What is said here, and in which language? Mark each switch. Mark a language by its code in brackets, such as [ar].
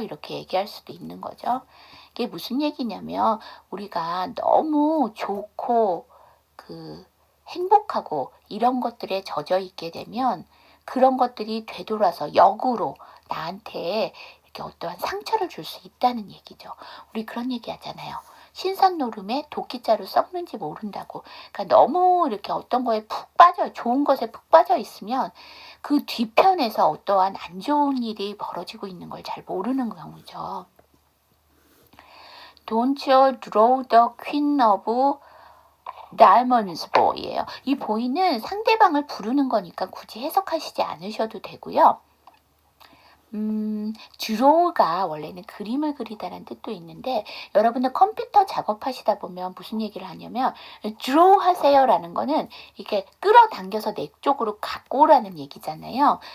[ko] 이렇게 얘기할 수도 있는 거죠. 이게 무슨 얘기냐면 우리가 너무 좋고 행복하고 이런 것들에 젖어 있게 되면 그런 것들이 되돌아서 역으로 나한테 이렇게 어떠한 상처를 줄 수 있다는 얘기죠. 우리 그런 얘기 하잖아요. 신선노름에 도끼자루 썩는지 모른다고. 그러니까 너무 이렇게 어떤 거에 푹 빠져, 좋은 것에 푹 빠져 있으면 그 뒤편에서 어떠한 안 좋은 일이 벌어지고 있는 걸 잘 모르는 경우죠. [en] Don't you draw the queen of diamonds boy [ko] 예요. 이 boy는 상대방을 부르는 거니까 굳이 해석하시지 않으셔도 되고요. draw가 원래는 그림을 그리다라는 뜻도 있는데 여러분들 컴퓨터 작업하시다 보면 무슨 얘기를 하냐면 draw 하세요라는 거는 이렇게 끌어당겨서 내 쪽으로 갖고 오라는 얘기잖아요.